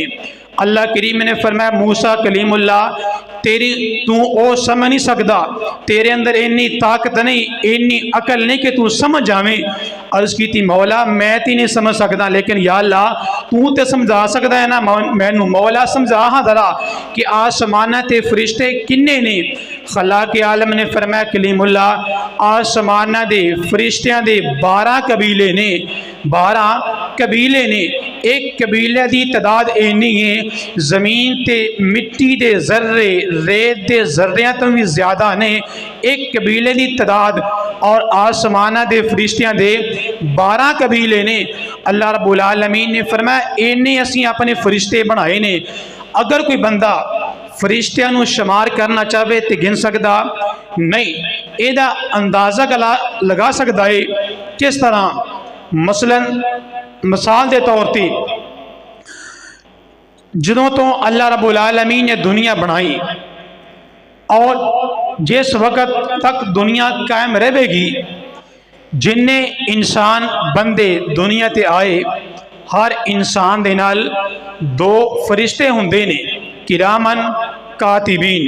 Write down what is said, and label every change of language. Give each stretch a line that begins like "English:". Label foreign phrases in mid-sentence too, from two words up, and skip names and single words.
Punjabi: اللہ کریم نے فرمایا، موسیٰ کلیم اللہ، تو او سمجھ نہیں سکدا، تیرے اندر اینی طاقت نہیں، اینی عقل نہیں کہ تو سمجھ جاویں۔ عرض کی تھی، مولا میں تی نہیں سمجھ سکدا، لیکن یا اللہ تو تے سمجھا سکدا ہے نا میں نو۔ مولا سمجھا ہاں ذرا کہ آسمانہ تے فرشتے کنے نے؟ خلاق عالم نے فرمایا، کلیم اللہ، اسماناں دے فرشتیاں دے 12 قبیلے نے، 12 قبیلے نے. ایک قبیلے کی تعداد انی ہے، زمین تے مٹی دے ذرے ریت دے ذریاں توں بھی زیادہ نے ایک قبیلے کی تعداد، اور اسماناں دے فرشتیاں دے 12 قبیلے نے. اللہ رب العالمین نے فرمایا انے اسیں اپنے فرشتے بنائے نے. اگر کوئی بندہ فرشتیاں نوں شمار کرنا چاہے تو گن سکدا نہیں، ایہدا اندازہ لگا سکدا ہے. کس طرح؟ مثلاً مثال کے طور پر جدوں توں اللہ رب العالمین نے دنیا بنائی اور جس وقت تک دنیا قائم رہے گی، جنے انسان بندے دنیا تے آئے، ہر انسان دے نال 2 فرشتے ہندے نے,
Arabic: كراماً كاتبين.